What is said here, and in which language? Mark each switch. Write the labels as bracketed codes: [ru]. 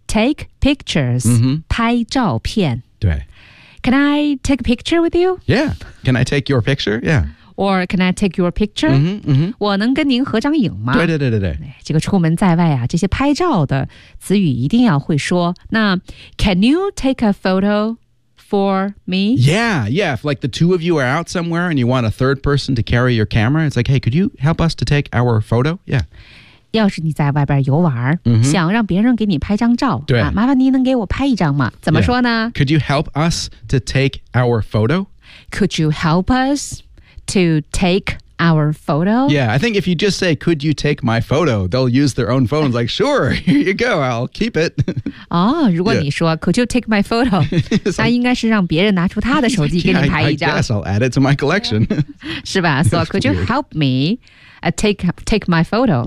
[en] Take pictures. Mm-hmm. [zh] 拍照片。对。 [en] Can I take a picture with you? Yeah. Can I take your picture? Yeah. Or can I take your picture? Mm-hmm, mm-hmm. [zh] 我能跟您合张影吗？对。这个出门在外啊，这些拍照的词语一定要会说。 [en] 那 can you take a photo for me? Yeah. If like the two of you are out somewhere and you want a third person to carry your camera, it's like, hey, could you help us to take our photo? Yeah. [zh] 要是你在外边游玩、 mm-hmm. 想让别人给你拍张照对、啊、麻烦您能给我拍一张吗？怎么说呢、 [en] yeah. Could you help us to take our photo? Could you help us? To take our photo? Yeah, I think if you just say, could you take my photo? They'll use their own phones like, sure, here you go, I'll keep it. Oh, [zh] 如果你说、 [en] yeah. could you take my photo? [zh] 那应该是让别人拿出他的手机给你拍一张。 [en] Yeah, I guess I'll add it to my collection. [zh] 是吧 [en] So could you help me take my photo?